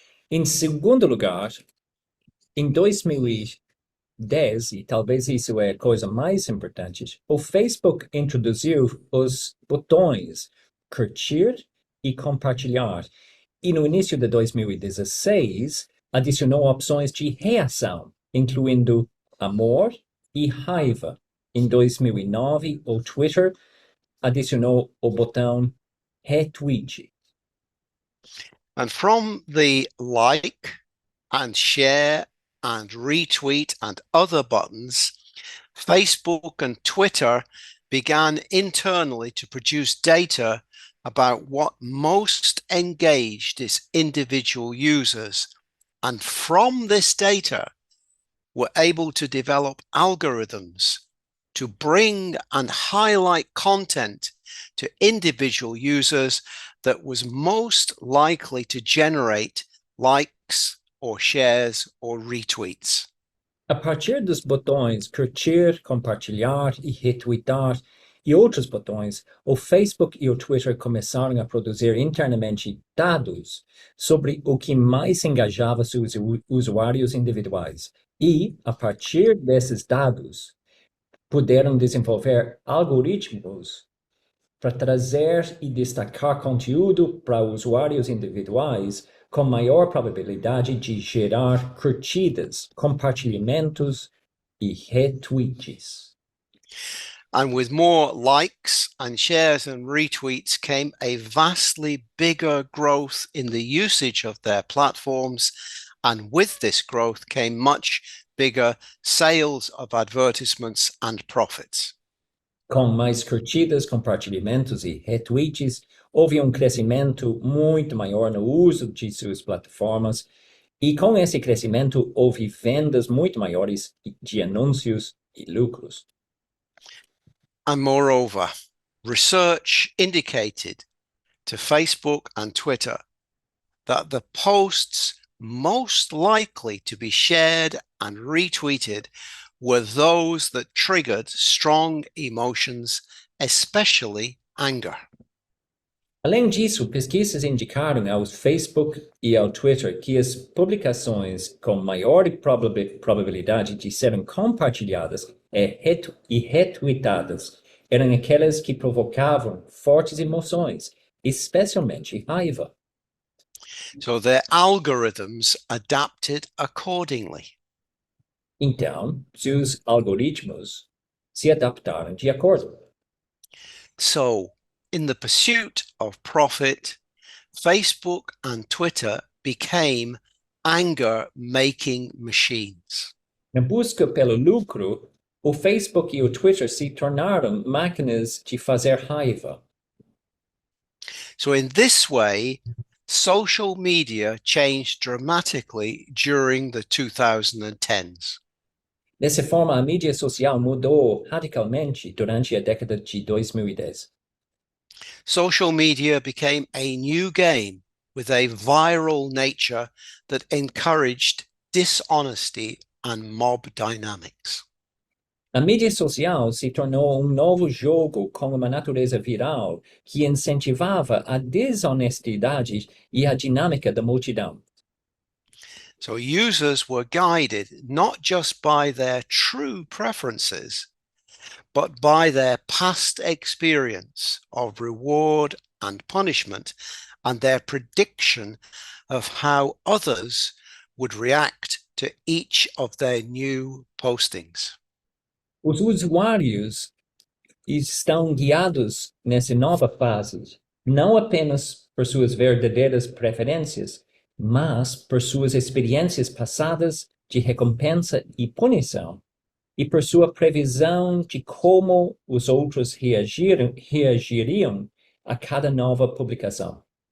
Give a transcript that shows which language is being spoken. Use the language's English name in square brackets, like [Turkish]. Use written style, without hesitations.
[Portuguese] Em segundo lugar, em 2010, e talvez isso é a coisa mais importante, o Facebook introduziu os botões curtir e compartilhar. E no início de 2016, adicionou opções de reação, incluindo amor e raiva. Em 2009, o Twitter adicionou o botão retweet. [English] And from the like and share and retweet and other buttons, Facebook and Twitter began internally to produce data about what most engaged its individual users, and from this data were able to develop algorithms to bring and highlight content to individual users that was most likely to generate likes or shares or retweets. [Portuguese] A partir dos botões curtir, compartilhar e retweetar e outros botões, o Facebook e o Twitter começaram a produzir internamente dados sobre o que mais engajava seus usuários individuais. E, a partir desses dados, puderam desenvolver algoritmos para trazer e destacar conteúdo para usuários individuais com maior probabilidade de gerar curtidas, compartilhamentos e retweets. [English] And with more likes and shares and retweets came a vastly bigger growth in the usage of their platforms. And with this growth came much bigger sales of advertisements and profits. [Portuguese] Com mais curtidas, compartilhamentos e retweets, houve crescimento muito maior no uso de suas plataformas, e com esse crescimento houve vendas muito maiores de anúncios e lucros. [English] And moreover, research indicated to Facebook and Twitter that the posts most likely to be shared and retweeted were those that triggered strong emotions, especially anger. [Portuguese] Além disso, pesquisas indicaram ao Facebook e ao Twitter que as publicações com maior probabilidade de serem compartilhadas e retweetadas eram aquelas que provocavam fortes emoções, especialmente raiva. [English] So their algorithms adapted accordingly. [Portuguese] Então, seus algoritmos se adaptaram de acordo. [English] So, in the pursuit of profit, Facebook and Twitter became anger-making machines. [Portuguese] Na busca pelo lucro, o Facebook e o Twitter se tornaram máquinas de fazer raiva. [English] So in this way, social media changed dramatically during the 2010s. [Portuguese] Dessa forma, a mídia social mudou radicalmente durante a década de 2010. [English] Social media became a new game with a viral nature that encouraged dishonesty and mob dynamics. [Portuguese] A mídia social se tornou novo jogo com uma natureza viral que incentivava a desonestidade e a dinâmica da multidão. [English] So users were guided not just by their true preferences, but by their past experience of reward and punishment and their prediction of how others would react to each of their new postings. [Portuguese] Os usuários estão guiados nessa nova fase, não apenas por suas verdadeiras preferências, mas por suas experiências passadas de recompensa e punição, e por sua previsão de como os outros reagiriam a cada nova publicação.